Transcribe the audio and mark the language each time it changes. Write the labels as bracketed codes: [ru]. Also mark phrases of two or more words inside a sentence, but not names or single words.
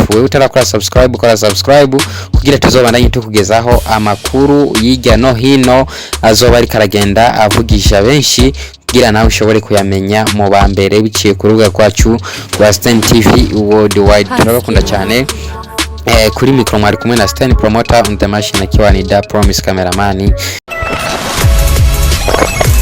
[rn] Wewe utarakora subscribe, kora subscribe kugira tuzobandanye tukugezaho amakuru yijya no hino azoba ari karagenda avugisha benshi, kugira nawe ushobore kuyamenya mu bambere biciye ku rubuga rwacu rwa Stan TV Worldwide. Turabakunda cyane. Kuri micro mwari kumwe na Stan Promoter [en] on the machine, [rn] akiwa ni Da Promise cameraman.